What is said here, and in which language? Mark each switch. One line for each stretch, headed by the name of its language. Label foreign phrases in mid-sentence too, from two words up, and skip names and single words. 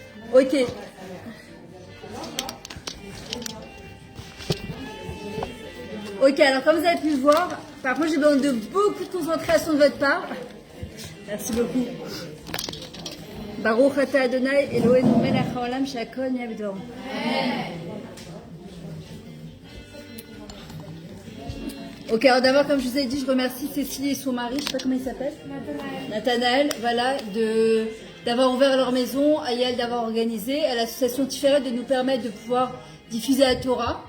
French: Ok. Ok, alors comme vous avez pu le voir, par contre j'ai besoin de beaucoup de concentration de votre part. Merci beaucoup.
Hebrew: ברוך אתה אדוני אלוהינו מלך העולם שהכל נהיה בדברו.
French: Ok, alors d'abord, comme je vous ai dit, je remercie Cécile et son mari, je ne sais pas comment il s'appelle. Nathanaël, voilà, d'avoir ouvert leur maison, à Yael d'avoir organisé, à l'association Tiferet de nous permettre de pouvoir diffuser la Torah.